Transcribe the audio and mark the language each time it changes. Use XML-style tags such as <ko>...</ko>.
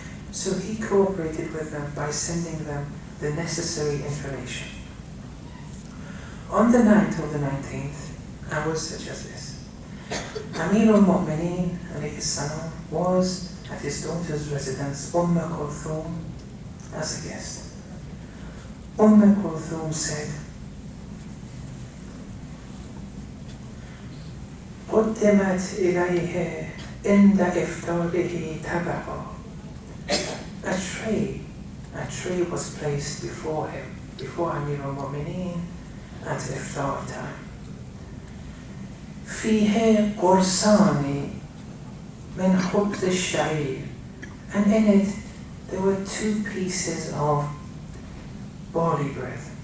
<en>So he cooperated with them by sending them the necessary information. On the night of the 19th, hours such as this, Amir al-Mu'mineen alayhi salam was at his daughter's residence, Kulthum, as a guest. Kulthum said,</en> <ar>قدمت إليه عند إفطاره طبقة.</ar> <en>A tray was placed before him, before Amir al-Mu'mineen at iftar time.</en> <ar>فيه قرصان من خبز الشعير,</ar> <en>and in it there were 2 pieces of barley bread.</en>